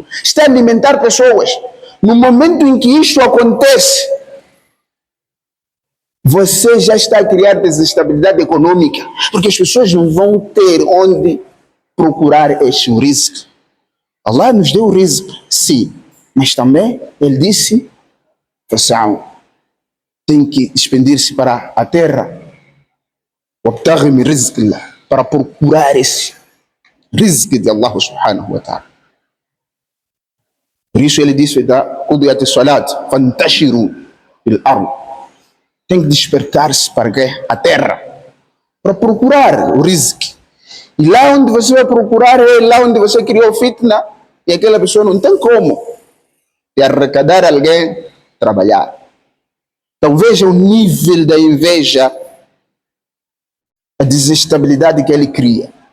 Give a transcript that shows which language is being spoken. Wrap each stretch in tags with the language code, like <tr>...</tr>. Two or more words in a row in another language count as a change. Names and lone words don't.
<pt>Está a alimentar pessoas. No momento em que isto acontece, você já está a criar desestabilidade econômica, porque as pessoas não vão ter onde procurar este risco. Allah nos deu o risco, sim, mas também Ele disse, pessoal, tem que expandir-se para a terra, para procurar esse risco de Allah</pt> <ar>سبحانه وتعالى.</ar> <pt>Por isso Ele disse,</pt> <ar>قضيت الصلاة فانتشروا في الأرض.</ar> <pt>Tem que despertar-se para quê? A terra, para procurar o risco. E lá onde você vai procurar é lá onde você criou fitna e aquela pessoa não tem como de arrecadar alguém, trabalhar. Então veja o nível da inveja, a desestabilidade que ele cria.</pt>